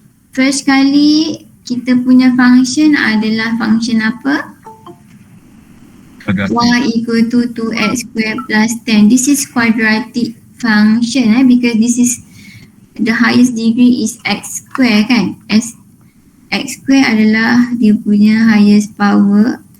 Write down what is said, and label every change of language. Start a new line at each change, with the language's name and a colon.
Malay: First kali kita punya function adalah function apa?
English: Y equal to 2x square plus 10. This is quadratic function because this is the highest degree is x square kan?
Malay: X square adalah dia punya highest power.